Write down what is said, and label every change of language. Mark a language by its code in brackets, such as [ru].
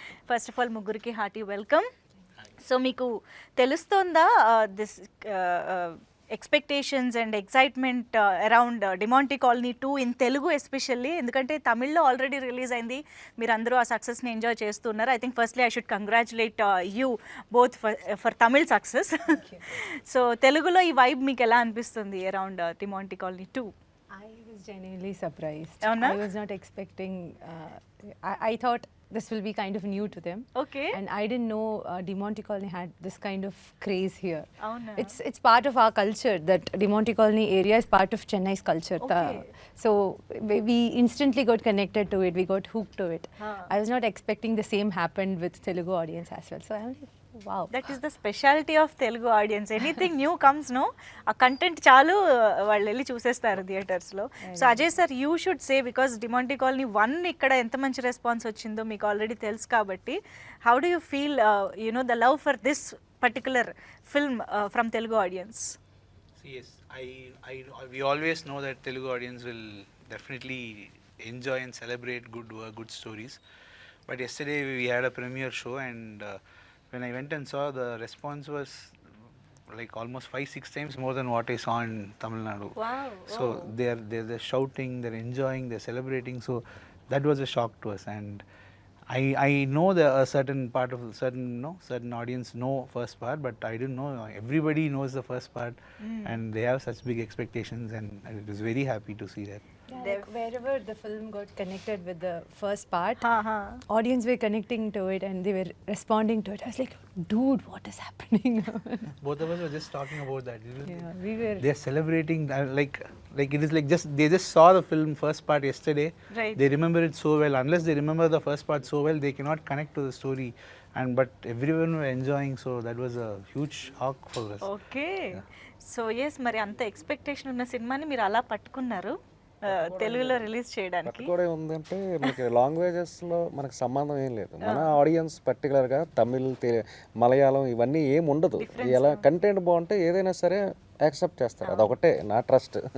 [en] First of all ముగ్గురికి hearty welcome. So [te] మీకు తెలుస్తోందా [en] This expectations and excitement around DeMonte Colony 2 in Telugu especially? [te] ఎందుకంటే తమిళ్లో already release అయింది, మీరు అందరూ ఆ సక్సెస్ని ఎంజాయ్ చేస్తున్నారు. [en] I think firstly I should congratulate you both for Tamil success. [te] So తెలుగులో ఈ వైబ్ మీకు ఎలా అనిపిస్తుంది around Demonte colony 2? [en] I was genuinely surprised. [te] Avuna? [en] I was not expecting. I thought this will be kind of new to them. Okay. And I didn't know DeMonte Colony had this kind of craze here. [te] Avuna? [en] It's part of our culture. That DeMonte Colony area is part of Chennai's culture. Okay. So we instantly got connected to it. We got hooked to it. I was not expecting the same happened with Telugu audience as well. So I was like, wow. That is the speciality of Telugu audience. Anything new comes no, [te] ఆ content చాలు వాళ్ళు వెళ్ళి చూసేస్తారు థియేటర్స్లో. [en] so Ajay sir, you should say, because DeMonte Colony 1 [te] ఇక్కడ ఎంత మంచి response వచ్చిందో మీకు ఆల్రెడీ తెలుసు కాబట్టి, [en] How do you feel you know the love for this particular film from Telugu audience? Yes, we always know that Telugu audience will definitely enjoy and celebrate good work, good stories. But yesterday we had a premiere show, and when I went and saw, the response was like almost 5-6 times more than what I saw in Tamil Nadu. Wow. So they're shouting, they're enjoying, they're celebrating. So that was a shock to us, and I know that a certain part of certain audience know first part, but I didn't know everybody knows the first part, and they have such big expectations, and I was very happy to see that. Yeah, like wherever the film got connected with the first part, audience were connecting to it and they were responding to it. I was like, dude, what is happening? Both of us were just talking about that. Yeah, we were. They're celebrating like it is like they just saw the film first part yesterday. Right. They remember it so well. Unless they remember the first part so well, they cannot connect to the story. But everyone were enjoying, so that was a huge shock for us. Okay. [te] So yes, మరి అంత expectation ఉన్న సినిమాని మీరు అలా పట్టుకున్నారు తెలుగులో release చేయడానికి? కూడా ఉందంటే మనకి లాంగ్వేజెస్లో మనకు సంబంధం ఏం లేదు. మన ఆడియన్స్ పర్టికులర్గా తమిళ్, మలయాళం ఇవన్నీ ఏం ఉండదు. ఎలా కంటెంట్ బాగుంటే ఏదైనా సరే యాక్సెప్ట్ చేస్తారు. అదొకటే నా ట్రస్ట్.